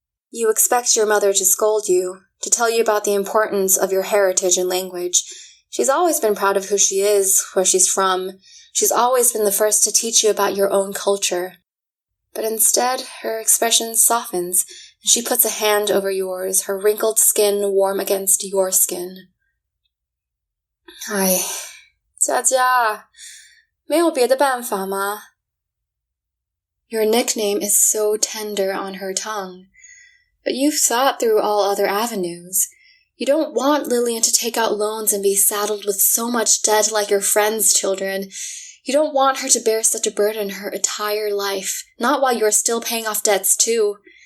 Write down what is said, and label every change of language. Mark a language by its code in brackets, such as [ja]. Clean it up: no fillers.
[en] You expect your mother to scold you, to tell you about the importance of your heritage and language. She's always been proud of who she is, where she's from. She's always been the first to teach you about your own culture. But instead, her expression softens, and she puts a hand over yours, her wrinkled skin warm against your skin. [zh] 唉，佳佳，没有别的办法吗? [en] Your nickname is so tender on her tongue. But you've thought through all other avenues. You don't want Lilian to take out loans and be saddled with so much debt like your friends' children. You don't want her to bear such a burden her entire life, not while you're still paying off debts too.